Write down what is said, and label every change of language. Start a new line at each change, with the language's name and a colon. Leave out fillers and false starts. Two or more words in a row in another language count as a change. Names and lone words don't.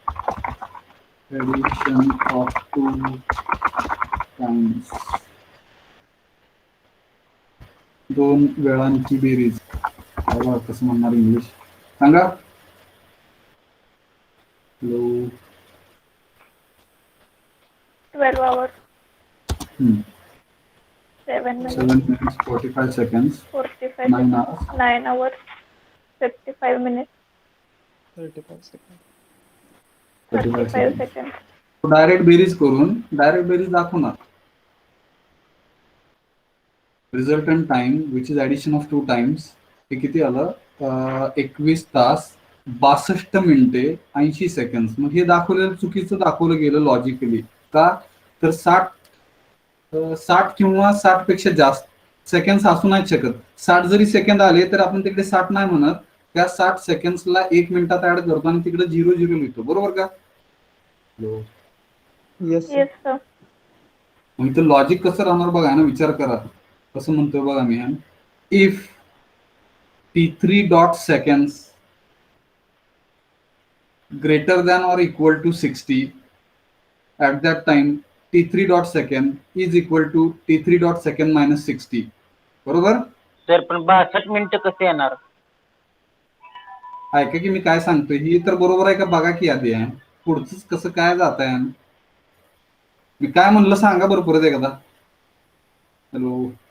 English: addition of 2 times,
Marathi: 2 वेळांची बेरीज. कसं म्हणणार इंग्लिश सांगा. हॅलो.
English: 12 hours, 7 minutes, 7 minutes 45 seconds, 45 9 seconds, hours. 9 hours, 55 minutes, 35 seconds. 35 seconds.
Marathi: डायरेक्ट बेरीज करून डायरेक्ट बेरीज दाखवणार.
English: resultant time which is addition of 2 times,
Marathi: हे किती आलं, 21 तास 62 मिनिटे 80 सेकंड. मग हे दाखवलेलं चुकीचं दाखवलं गेलं लॉजिकली. का तर 60 किंवा 60 पेक्षा जास्त सेकंड असू नाही शकत. 60 जरी सेकंद आले तर आपण तिकडे 60 नाही म्हणत, त्या 60 सेकंड्सला 1 मिनिटात ऍड करतो आणि तिकडे 0 लिहितो. बरोबर का?
English: Yes, sir. Yes, sir.
Marathi: मग इथं लॉजिक कसं राहणार बघा ना, विचार करा. कसं म्हणतोय बघा मी,
English: if T3 dot seconds greater than or equal to 60, at that time T3 dot second is equal to T3 dot second minus 60.
Marathi: बरोबर. सर पण 62 मिनिटं कसे येणार? ऐका की मी काय सांगतोय, ही तर बरोबर आहे का बघा की आधी आहे. पुढचंच कसं काय जात आहे. मी काय म्हणलं सांगा बरं परत एकदा. हॅलो.